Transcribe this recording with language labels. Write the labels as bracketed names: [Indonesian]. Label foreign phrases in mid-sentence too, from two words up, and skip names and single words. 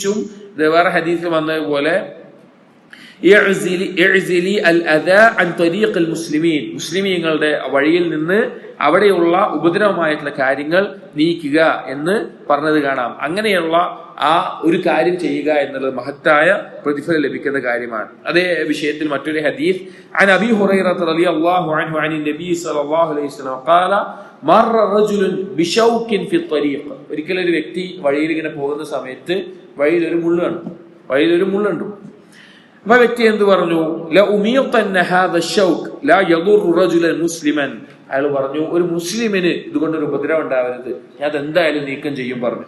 [Malayalam] പ്രത്യേകിച്ചും വേറെ ഹദീസിൽ വന്നതുപോലെ മുസ്ലിമീങ്ങളുടെ വഴിയിൽ നിന്ന് അവിടെയുള്ള ഉപദ്രവമായിട്ടുള്ള കാര്യങ്ങൾ നീക്കുക എന്ന് പറഞ്ഞത് കാണാം. അങ്ങനെയുള്ള ആ ഒരു കാര്യം ചെയ്യുക എന്നുള്ളത് മഹത്തായ പ്രതിഫലം ലഭിക്കുന്ന കാര്യമാണ്. അതേ വിഷയത്തിൽ മറ്റൊരു ഹദീസ് [Arabic] عن أبي هريرة رضي الله عنه عن النبي صلى الله عليه وسلم قال مر رجل بشوك في الطريق. [Malayalam] ഒരിക്കൽ ഒരു വ്യക്തി വഴിയിൽ ഇങ്ങനെ പോകുന്ന സമയത്ത് വഴിയിൽ ഒരു മുള്ളുണ്ട്. അപ്പൊ വ്യക്തി എന്ത് പറഞ്ഞു? അയാൾ പറഞ്ഞു, ഒരു മുസ്ലിമിന് ഇതുകൊണ്ടൊരു ഉപദ്രവം ഉണ്ടാവരുത്, ഞാൻ അതെന്തായാലും നീക്കം ചെയ്യും പറഞ്ഞു.